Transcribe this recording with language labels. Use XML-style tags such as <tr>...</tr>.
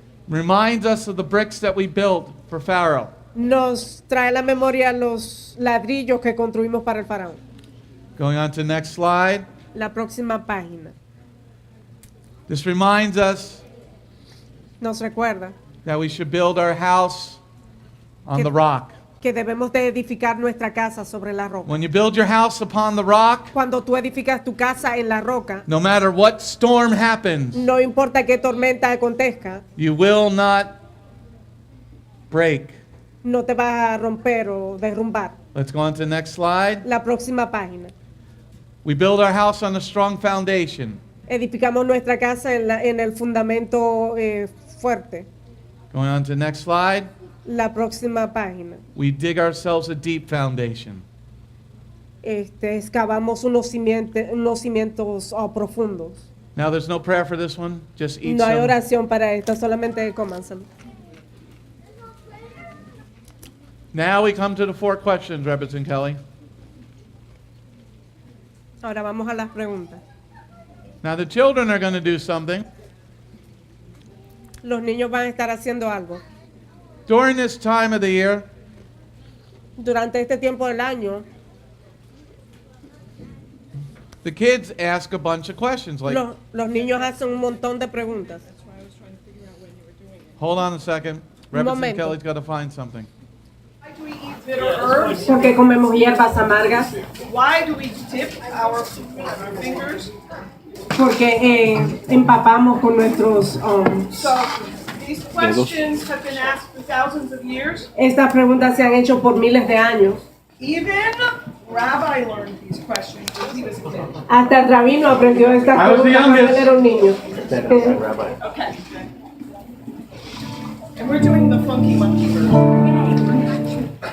<en>reminds us of the bricks that we built for Pharaoh.</en> <es>nos trae a la memoria los ladrillos que construimos para el faraón.</es> <en>Going on to the next slide.</en> <es>La próxima página</es> <en>This reminds us</en> <es>nos recuerda</es> <en>that we should build our house on the rock.</en> <es>que debemos de edificar nuestra casa sobre la roca.</es> <en>When you build your house upon the rock,</en> <es>Cuando tú edificas tu casa en la roca,</es> <en>no matter what storm happens,</en> <es>no importa qué tormenta acontezca,</es> <en>you will not break.</en> <es>no te vas a romper o derrumbar.</es> <en>Let's go on to the next slide.</en> <es>La próxima página.</es> <en>We build our house on a strong foundation.</en> <es>Edificamos nuestra casa en el fundamento fuerte.</es> <en>Going on to the next slide.</en> <es>La próxima página.</es> <en>We dig ourselves a deep foundation.</en> <es>Excavamos unos cimientos profundos.</es> <en>Now there's no prayer for this one. Just eat</en> <es>No hay</es> <en>some.</en> <es>oración para esto, solamente cómanselo.</es> <en>Now we come to the 4 questions, Rebbe and Kelly.</en> <es>Ahora vamos a las preguntas.</es> <en>Now the children are going to do something.</en> <es>Los niños van a estar haciendo algo.</es> <en>During this time of the year,</en> <es>Durante este tiempo del año,</es> <en>the kids ask a bunch of questions like,</en> <es>los niños hacen un montón de preguntas.</es> <en>hold on a second. Rebbe and</en> <es>momento.</es> <en>Kelly's got to find something. Why do we eat bitter herbs?</en> <es>¿Por qué comemos hierbas amargas?</es> <en>Why do we dip our fingers?</en> <es>Porque empapamos con nuestros...</es> <en>So these questions have been asked for thousands of years.</en> <es>Estas preguntas se han hecho por miles de años.</es> <en>Even Rabbi learned these questions when he was a kid.</en> <es>Hasta el rabino aprendió estas</es> <en>I was the</en> <es>preguntas cuando él</es> <en>youngest.</en> <es>era un niño.</es> <en>Okay. And we're doing the funky monkey version.</en>